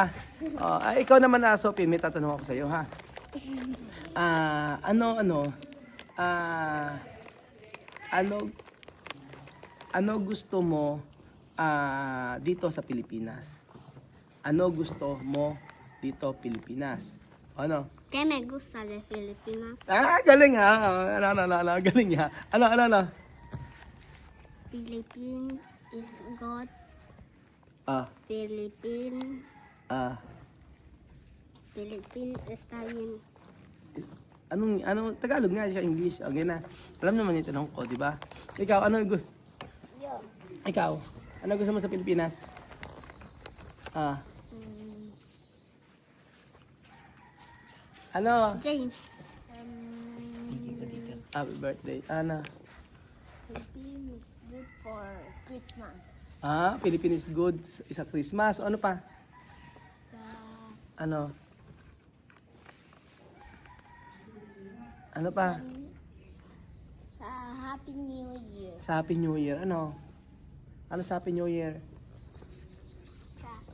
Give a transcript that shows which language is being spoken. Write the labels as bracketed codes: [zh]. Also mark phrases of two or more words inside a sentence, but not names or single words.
[tl] Ikaw naman Sophie, may tatanong ako sa iyo ha. Ano gusto mo dito sa Pilipinas? Ano gusto mo dito Pilipinas? Ano? [es] ¿Qué me gusta de Filipinas? [tl] Galing ha. Galing ha. Ano? [en] Philippines is good. [es] Philippines está bien. [tl] Anong Tagalog nga siya, English. Okay na. Alam naman yung tanong ko, di ba? Ikaw, ano? [es] Yo. [tl] Ikaw, Ano gusto mo sa Pilipinas? Ah, ano? James. [en] Happy birthday. Ano? Philippines is good for Christmas. [tl] Ah, [en] Philippines is good [tl] sa Christmas. O, ano pa? Sa Ano? Ano pa? [en] Happy New Year. [tl] Sa [en] Happy New Year. [tl] Ano? Ano sa [en] Happy New Year? [tl] Sa